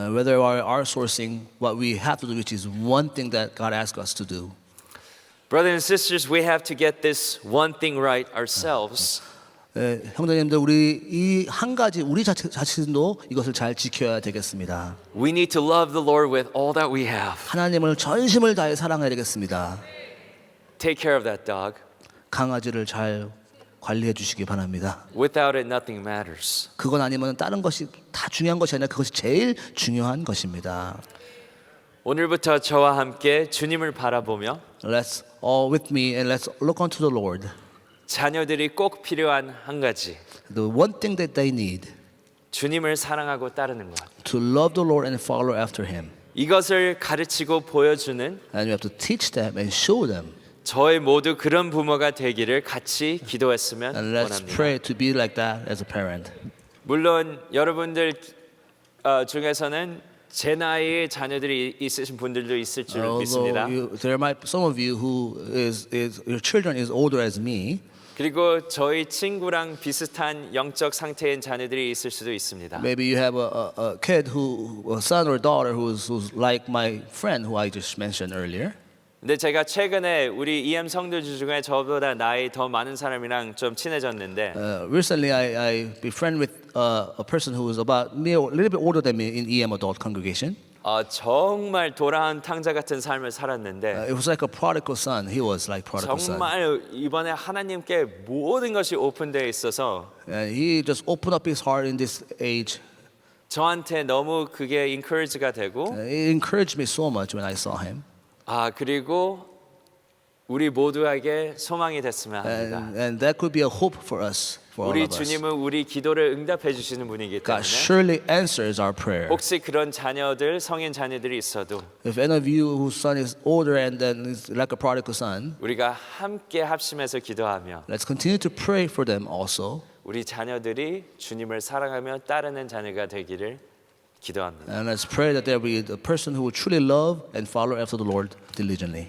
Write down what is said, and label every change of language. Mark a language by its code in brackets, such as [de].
[en] Whether we are outsourcing what we have to do, which is one thing that God asks us to do. Brothers and sisters, we have to get this one thing right ourselves. [ko] 형제님들, 우리 이 한 가지 우리 자신도 이것을 잘 지켜야 되겠습니다. [en] We need to love the Lord with all that we have. [ko] 하나님을 전심을 다해 사랑해야 되겠습니다. [en] Take care of that dog. [ko] 강아지를 잘 관리해 주시기 바랍니다. [en] Without it, nothing matters. [ko] 그건 아니면 다른 것이 다 중요한 것이 아니라 그것이 제일 중요한 것입니다. 오늘부터 저와 함께 주님을 바라보며 [en] Let's all with me and let's look unto the Lord. [ko] 자녀들이 꼭 필요한 한 가지. [en] The one thing that they need. [ko] 주님을 사랑하고 따르는 것. [en] To love the Lord and follow after Him. [ko] 이것을 가르치고 보여주는 [en] And you have to teach them and show them. [ko] 저희 모두 그런 부모가 되기를 같이 기도했으면 [en] And let's [ko] 원합니다. [en] pray to be like that as a parent. [ko] 물론 여러분들 중에서는 제 나이의 자녀들이 있으신 분들도 있을 줄 믿습니다. [en] There might some of you who is your children is older as me. [ko] 그리고 저희 친구랑 비슷한 영적 상태인 자녀들이 있을 수도 있습니다. [en] Maybe you have a kid a son or daughter who's like my friend who I just mentioned earlier. [ko] 근데 제가 최근에 우리 EM 성도들 중에 저보다 나이 더 많은 사람이랑 좀 친해졌는데 [en] Recently, I befriend with a person who is about me, a little bit older than me in EM adult congregation. [ko] 정말 돌아온 탕자 같은 삶을 살았는데 [en] It was like a prodigal son. He was like prodigal son. [ko] 정말 이번에 하나님께 모든 것이 오픈되어 있어서 [en] And he just opened up his heart in this age. [ko] 저한테 너무 그게 encourage가 되고 [en] It encouraged me so much when I saw him. [ko] 그리고 우리 모두에게 소망이 됐으면 합니다. [en] And that could be a hope for us, for all [ko] 우리 [en] of us. [ko] 주님은 우리 기도를 응답해 주시는 분이기 [en] God surely answers our prayer. [ko] 혹시 그런 자녀들, 성인 자녀들이 있어도 [en] If any of you whose son is older and then is like a prodigal son, [ko] 우리가 함께 합심해서 기도하며 [en] let's continue to pray for them also. [ko] 우리 자녀들이 주님을 사랑하며 따르는 자녀가 되기를 기도합니다. [en] And let's pray that there will be the person who will truly love and follow after the Lord diligently.